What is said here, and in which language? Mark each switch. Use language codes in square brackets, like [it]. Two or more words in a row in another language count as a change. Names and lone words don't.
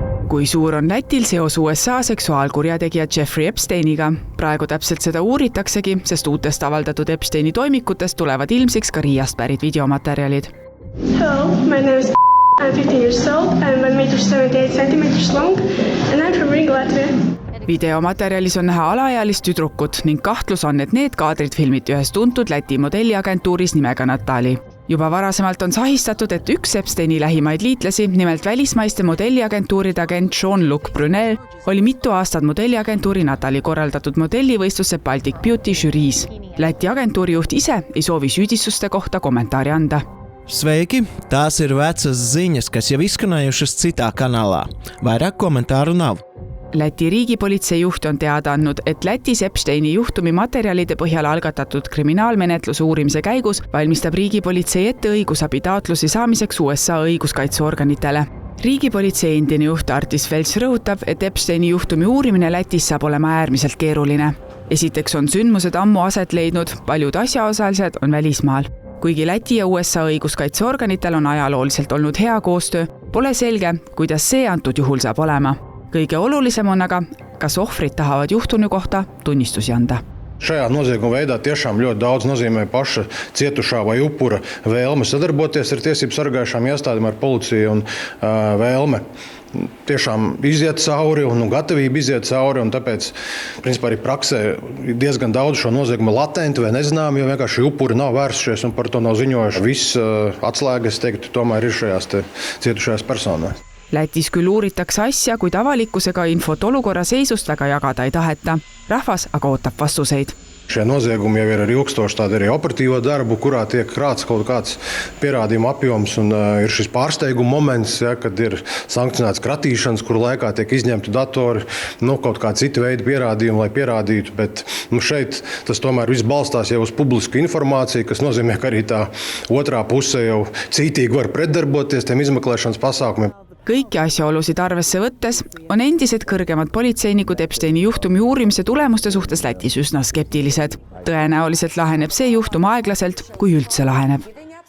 [et] Kui suur on Lätil seos USA seksuaalkurjategija Jeffrey Epsteiniga? Praegu täpselt seda uuritaksegi, sest uutest avaldatud Epsteini toimikutest tulevad ilmsiks ka Riiast pärit videomaterjalid. [en] Hello, my name is I'm 15 years old, I'm 1.78 centimeters long and I'm from Riga, Latvia. [et] Videomaterjalis on näha alaealist tüdrukut ning kahtlus on, et need kaadrid filmiti ühes tuntud Läti modelliagentuuris nimega Natali. Juba varasemalt on sahistatud, et üks Epsteini lähimaid liitlasi, nimelt välismaiste modelliagentuuride agent Jean-Luc Brunel, oli mitu aastat modelliagentuuri Natali korraldatud modellivõistluse Baltic Beauty žüriis. Läti agentuuri juht ise ei soovi süüdistuste kohta kommentaari anda. [lv] Sveiki! Tās ir vecas ziņas, kas jau izskanējušas citā kanālā. Vairāk komentāru nav. [et] Läti riigipolitsei juht on teada andnud, et Lätis Epsteini juhtumi materjalide põhjal algatatud kriminaalmenetluse uurimise käigus valmistab riigipolitsei ette õigusabi taotlusi saamiseks USA õiguskaitseorganitele. Riigipolitsei endine juht Artis Fels rõhutab, et Epsteini juhtumi uurimine Lätis saab olema äärmiselt keeruline. Esiteks on sündmused ammu aset leidnud, paljud asjaosalised on välismaal. Kuigi Läti ja USA õiguskaitseorganitel on ajalooliselt olnud hea koostöö, pole selge, kuidas see antud juhul saab olema. Kõige olulisem on aga, kas ohvrid tahavad juhtunu kohta tunnistusi anda. [lv] Šajā nozieguma veidā tiešām ļoti daudz nozīmē paša cietušā vai upura vēlme sadarboties ar tiesību sargājušām iestādēm, ar policiju un vēlme tiešām iziet cauri un gatavība iziet cauri, un tāpēc, principā, arī praksē diezgan daudz šo noziegumu latenti vai nezinām, jo vienkārši upuri nav vērsušies un par to nav ziņojuši. Viss atslēgas, teiktu, tomēr ir šajās cietušajās personās. [et] Lätis küll uuritakse asja, kuid avalikkusega infot olukorra seisust väga jagada ei taheta. Rahvas aga ootab vastuseid. [lv] Šie noziegumi jau ir ar ilgstošu tādu arī operatīvo darbu, kurā tiek krāts kaut kāds pierādījuma apjoms un ir šis pārsteiguma moments, kad ir sankcionēts kratīšanas, kur laikā tiek izņemti datori, kaut kā citi veidi pierādījumi, lai pierādītu, bet šeit tas tomēr viss balstās jau uz publisku informāciju, kas nozīmē, ka arī tā otrā puse jau cītīgi var pretdarboties tiem izmeklēšanas pasākumiem. [et] Kõiki asjaolusid arvesse võttes on endised kõrgemad politseinikud Epsteini juhtumi uurimise tulemuste suhtes Lätis üsna skeptilised. Tõenäoliselt laheneb see juhtum aeglaselt, kui üldse laheneb.